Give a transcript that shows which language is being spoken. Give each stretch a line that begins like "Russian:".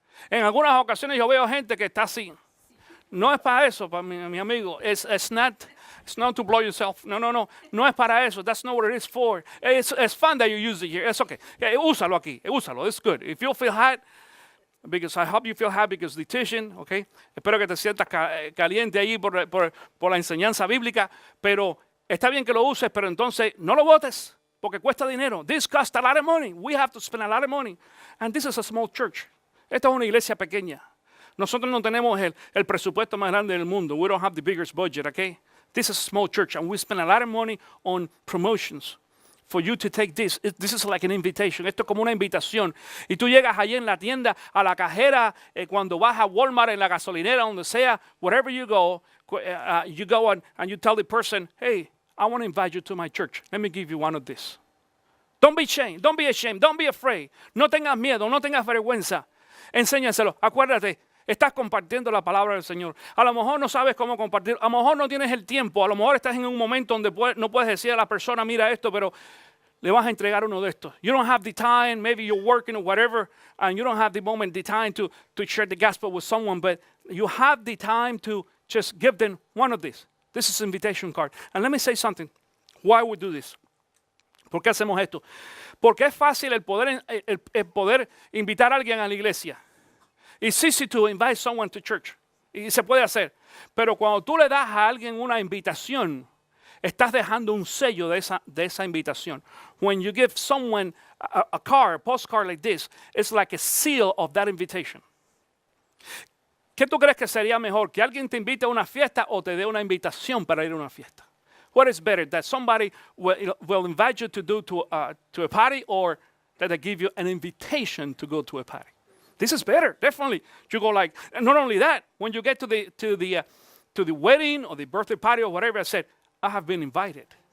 Spanish: En algunas ocasiones yo veo gente que está así. No es para eso, para mi amigo.
English: It's not to blow yourself. No.
Spanish: No es para eso.
English: That's not what it is for. It's fun that you use it here. It's okay.
Spanish: Úsalo aquí. Úsalo.
English: It's good. If you feel hot, because I hope you feel hot because the teaching, okay.
Spanish: Espero que te sientas caliente ahí por la enseñanza bíblica. Pero está bien que lo uses, pero entonces no lo botes. Porque cuesta dinero.
English: This costs a lot of money. We have to spend a lot of money. And this is a small church.
Spanish: Esta es una iglesia pequeña. Nosotros no tenemos el presupuesto más grande del mundo.
English: We don't have the biggest budget, okay? This is a small church, and we spend a lot of money on promotions. For you to take this. This is like an invitation.
Spanish: Esto es como una invitación. Y tú llegas allí en la tienda, a la cajera, cuando vas a Walmart, en la gasolinera, donde sea,
English: wherever you go and you tell the person, hey, I want to invite you to my church. Let me give you one of this. Don't be ashamed. Don't be ashamed. Don't be afraid.
Spanish: No tengas miedo. No tengas vergüenza. Enséñaselo. Acuérdate, estás compartiendo la palabra del Señor. A lo mejor no sabes cómo compartir. A lo mejor no tienes el tiempo. A lo mejor estás en un momento donde no puedes decir a la persona, mira esto, pero le vas a entregar uno de estos.
English: You don't have the time. Maybe you're working or whatever, and you don't have the time to share the gospel with someone, but you have the time to just give them one of these. This is an invitation card. And let me say something. Why we do this?
Spanish: ¿Por qué hacemos esto? Porque es fácil el poder invitar a alguien a la iglesia.
English: It's easy to invite someone to church.
Spanish: Y se puede hacer. Pero cuando tú le das a alguien una invitación, estás dejando un sello de esa invitación.
English: When you give someone a postcard like this, it's like a seal of that invitation.
Spanish: ¿Qué tú crees que sería mejor? ¿Que alguien te invite a una fiesta o te dé una invitación para ir a una fiesta?
English: What is better, that somebody will invite you to a party, or that they give you an invitation to go to a party? This is better, definitely. You go like, and not only that, when you get to the wedding or the birthday party or whatever, I said, I have been invited.